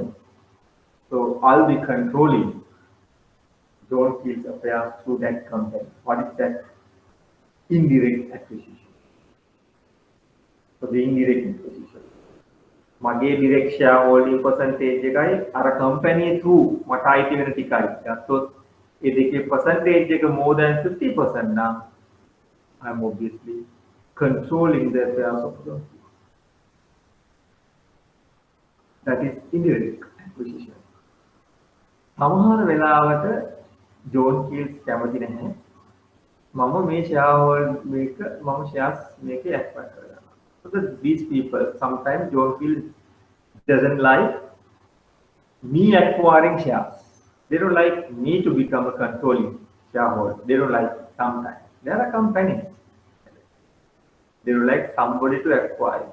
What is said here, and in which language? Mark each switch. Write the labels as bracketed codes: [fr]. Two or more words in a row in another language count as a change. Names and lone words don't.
[en] So I'll be controlling John Keel's affairs through that company. What is that? Indirect acquisition. So the indirect acquisition. [si] මගේ [en] direct shareholding percentage [si] එකයි අර [en] company through [si] මට අයිති වෙන ටිකයි. ගත්තොත් ඒ දෙකේ [en] percentage එක more than 50% නම් I'm obviously controlling the affairs of the. That is indirect acquisition. [si] සමහර වෙලාවට John Keels කැමති නැහැ. මම මේ shares මේක acquire කරගන්නවා. [en] So these people, sometimes John Keel doesn't like me acquiring shares. They don't like me to become a controlling shareholder. They don't like it sometimes. There are companies. They don't like somebody to acquire.